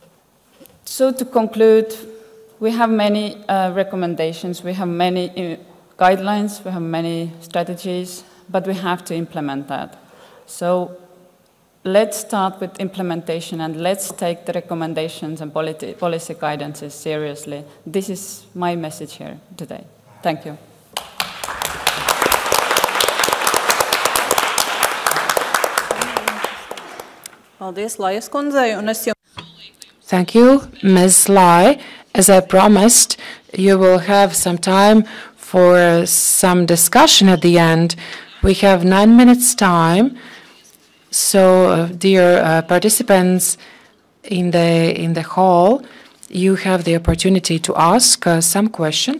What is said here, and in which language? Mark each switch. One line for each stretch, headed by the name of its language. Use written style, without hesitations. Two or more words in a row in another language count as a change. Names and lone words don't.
English: So to conclude, we have many recommendations, we have many guidelines, we have many strategies, but we have to implement that. So let's start with implementation and let's take the recommendations and policy guidances seriously. This is my message here today. Thank you.
Latvian: Paldies, Lajas kundzei, un es jau...
English: Thank you, Ms. Lai. As I promised, you will have some time for some discussion at the end. We have 9 minutes time. So, dear participants in the hall, you have the opportunity to ask some questions.